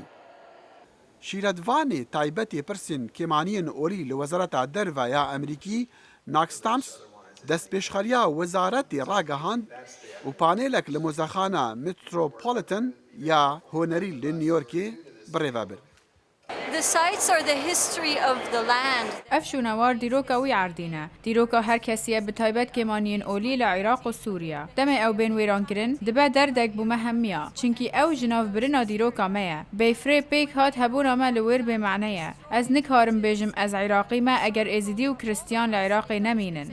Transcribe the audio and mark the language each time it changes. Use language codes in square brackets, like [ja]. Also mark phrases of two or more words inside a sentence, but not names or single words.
[ku] Şîretvanê taybetê pirsên kêmaniyên olî li Wezareta Derve ya Emerîkî, Knox Stamps, destpêşxeriya wezaretê ragihand û panêlek li mozexana Metropolitan ya Honerî li New Yorkê birêve bir. [en] The sites are the history of the land. [ku] ev şûnewar dîroka wî erdîne. Dîroka her kesiye bi taybet kêmaniyên olî li Iraq û Sûriya. Demê ew bên wêrankirin, dibe derdek bû me hemiya. Çunkî ew ji navbirina dîroka me ye. Bêfrê pêk hat hebûna me li wêr bêmane ye. Ez nikarim bêjim ez Iraqî me eger êzîdî û Kristyan li Iraqê nemînin.